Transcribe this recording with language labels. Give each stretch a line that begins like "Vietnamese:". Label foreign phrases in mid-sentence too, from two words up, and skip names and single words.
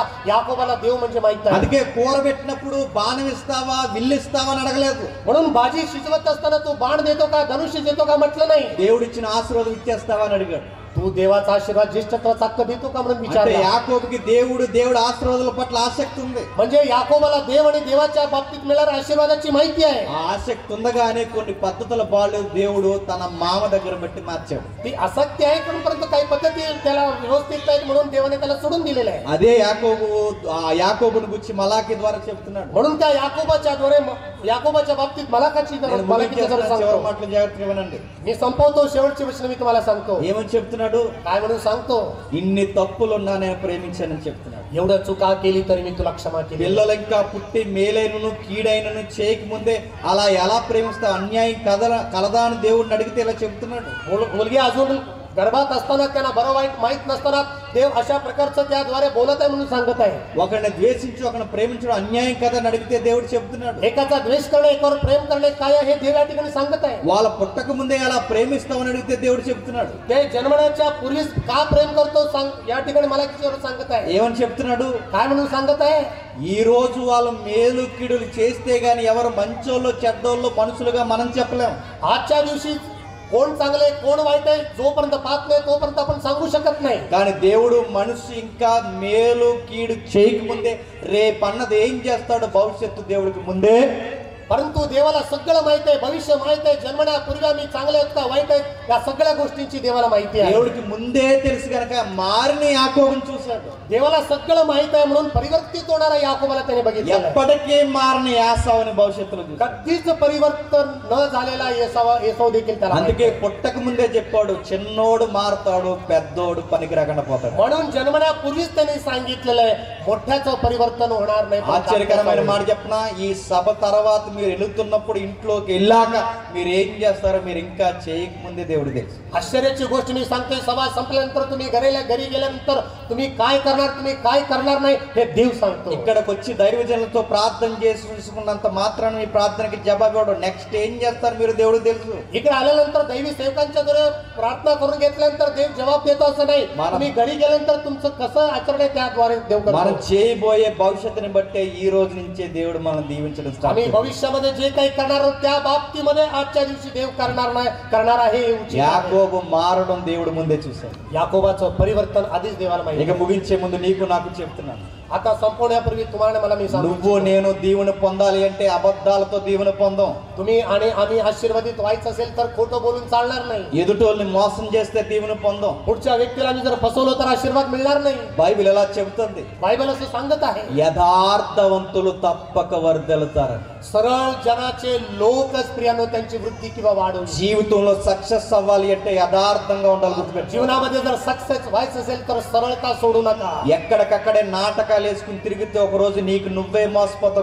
Marathi: याकोबाला देव म्हणजे माहित आहे.
Telugu: అందుకే కూర పెట్టినప్పుడు బాణం ఇస్తావా విల్లు ఇస్తావా అని అడగలేదు.
Marathi: म्हणून भाजी शिजवत असताना तू बाण देतो का धनुष्य देतो का म्हटलं नाही.
Telugu: దేవుడిచ్చిన ఆశీర్వాదం ఇచ్చేస్తావా అని అడిగాడు.
Marathi: तू देवाचा आशीर्वाद ज्येष्ठत्वाचा हक्क देतो का म्हणून
Telugu: అంటే
Marathi: विचारला.
Telugu: యాకోబుకి దేవుడు ఆశీర్వాదాల పట్ల ఆసక్తి ఉంది.
Marathi: म्हणजे याकोबाला देव आणि देवाच्या बाबतीत मिळणाऱ्या आशीर्वादाची माहिती आहे.
Telugu: ఆ ఆసక్తి ఉండగానే కొన్ని పద్ధతుల బాళ్ళు దేవుడు తన మామ దగ్గర పెట్టి మార్చాడు.
Marathi: ती आसक्ती आहे परंतु काही पद्धती त्याला व्यवस्थित आहेत म्हणून देवाने त्याला सोडून दिलेलं आहे.
Telugu: అదే యాకోబుని గురించి మలాకి ద్వారా చెప్తున్నాడు.
Marathi: म्हणून त्या याकोबाच्या बाबतीत मलाकीच्या
Telugu: చివరి
Marathi: सांगतो.
Telugu: మాటలు జాగ్రత్తగా వినండి.
Marathi: मी संपवतो, शेवटची वचन मी तुम्हाला सांगतो.
Telugu: ఏమని చెప్తున్నాడు?
Marathi: काय म्हणून सांगतो?
Telugu: ఇన్ని తప్పులున్నా నేను ప్రేమించానని చెప్తున్నాడు.
Marathi: एवढं चुका केली तरी मी तुला क्षमा केली.
Telugu: పిల్లలు ఇంకా పుట్టి మేలైనను కీడైనను చేయక ముందే అలా ఎలా ప్రేమిస్తావు? అన్యాయం కలదా అని దేవుడిని అడిగితే ఇలా చెప్తున్నాడు.
Marathi: मुलगी अजून गर्भात असताना त्यांना बरं वाईट माहित नसताना देव अशा प्रकारचं त्याद्वारे बोलत आहे म्हणून सांगत आहे.
Telugu: ఒకరిని ద్వేషించు ఒకరిని ప్రేమించడం అన్యాయం కదా అని అడిగితే దేవుడు చెప్తున్నాడు.
Marathi: एकाचा द्वेष करणे, एकावर प्रेम करणे काय आहे हे देव या ठिकाणी सांगत आहे.
Telugu: వాళ్ళ పుట్టక ముందే అలా ప్రేమిస్తామని అడిగితే దేవుడు చెప్తున్నాడు.
Marathi: ते जन्मण्याच्या पूर्वीच का प्रेम करतो या ठिकाणी मला कितीवर सांगत आहे.
Telugu: ఏమని చెప్తున్నాడు?
Marathi: काय म्हणून सांगत आहे?
Telugu: ఈ రోజు వాళ్ళు మేలు కీడులు చేస్తే గాని ఎవరు మంచోళ్ళు చెడ్డోళ్ళు మనుషులుగా మనం చెప్పలేం.
Marathi: आजच्या दिवशी कोण चांगले कोण वाईट आहे जोपर्यंत पाहत नाही तोपर्यंत आपण सांगू शकत नाही.
Telugu: కానీ దేవుడు మనిషి ఇంకా మేలు కీడు చేయకముందే రేపన్నది ఏం చేస్తాడో భవిష్యత్తు దేవుడికి ముందే.
Marathi: परंतु देवाला सगळं माहित आहे, भविष्य माहित आहे. जन्मण्यापूर्वी आम्ही चांगले आहेत का वाईट आहेत या सगळ्या गोष्टींची देवाला माहिती आहे.
Telugu: దేవుడికి ముందే తెలుసు కనుక మారిన యాకోబుని చూశాడు.
Marathi: देवाला सगळं माहित आहे म्हणून परिवर्तित होणारा याकोबाला त्याने बघितलं.
Telugu: ఎప్పటికీ మారిన యాసావుని భవిష్యత్తులో చూశాడు.
Marathi: कधीच परिवर्तन न झालेला ఏసావు देखील त्याला
Telugu: అందుకే పుట్టక ముందే చెప్పాడు, చిన్నోడు మారుతాడు పెద్దోడు పనికి రాకుండా పోతాడు.
Marathi: म्हणून जन्मण्यापूर्वीच त्यांनी सांगितलेलं आहे मोठ्याचं परिवर्तन होणार नाही.
Telugu: ఆశ్చర్యకరమైన మాట చెప్పనా? ఈ సభ తర్వాత మీరు వెళుతున్నప్పుడు ఇంట్లోకి వెళ్ళాక మీరు ఏం చేస్తారో మీరు ఇంకా చేయకముందే దేవుడు తెలుసు.
Marathi: आश्चर्याची गोष्ट मी सांगतोय, सभा संपल्यानंतर तुम्ही घरी गेल्यानंतर तुम्ही काय करणार नाही हे देव सांगतो.
Telugu: ఇక్కడికి వచ్చి దైవజనులతో ప్రార్థన చేసుకున్నంత మాత్రాన మీ ప్రార్థనకి జవాబు ఇవ్వడం, నెక్స్ట్ ఏం చేస్తారు మీరు దేవుడు తెలుసు.
Marathi: इकडे आल्यानंतर दैवी सेवकांच्या द्वारे प्रार्थना करून घेतल्यानंतर देव जबाब देतो असं नाही. तुम्ही घरी गेल्यानंतर तुमचं कसं आचरण आहे त्याद्वारे देव करतो.
Telugu: మనం చేయబోయే భవిష్యత్తుని బట్టే ఈ రోజు నుంచే దేవుడు మనం దీవించడం స్టార్ట్
Marathi: आम्ही भविष्यामध्ये जे काही करणार आहोत त्या बाबतीमध्ये आजच्या दिवशी देव करणार आहे.
Telugu: యాకోబు మారడం దేవుడు ముందే చూశాడు.
Marathi: याकोबाचं परिवर्तन आधीच देवाला माहिती.
Telugu: ఇక ముగించే ముందు నీకు నాకు చెప్తున్నాను,
Marathi: आता संपवण्यापूर्वी तुम्हाला मला मी सांगू
Telugu: నువ్వు నేను దీవెన పొందాలి అంటే అబద్ధాలతో దీవెన పొందాం.
Marathi: तुम्ही आणि आम्ही आशीर्वादित व्हायचं असेल तर खोटं बोलून चालणार नाही.
Telugu: ఎదుటోళ్ళని మోసం చేస్తే దీవెన పొందాం.
Marathi: पुढच्या व्यक्तीला जर फसवलं तर आशीर्वाद मिळणार नाही.
Telugu: బైబిల్ ఎలా చెబుతుంది?
Marathi: बायबल असं सांगत आहे
Telugu: యథార్థవంతులు తప్పక వర్ధిల్లుతారని.
Marathi: सरळ जनाचे लोकच प्रियानो त्यांची वृद्धी किंवा वाढ होईल.
Telugu: జీవితంలో సక్సెస్ అవ్వాలి అంటే యథార్థంగా ఉండాలి. గుర్తుపెట్టుకో.
Marathi: जीवनामध्ये जर सक्सेस व्हायचं असेल तर सरळता सोडू नका.
Telugu: ఎక్కడికక్కడే నాటకాలు వేసుకుని తిరిగితే ఒక రోజు నీకు నువ్వే మోసపోతావు.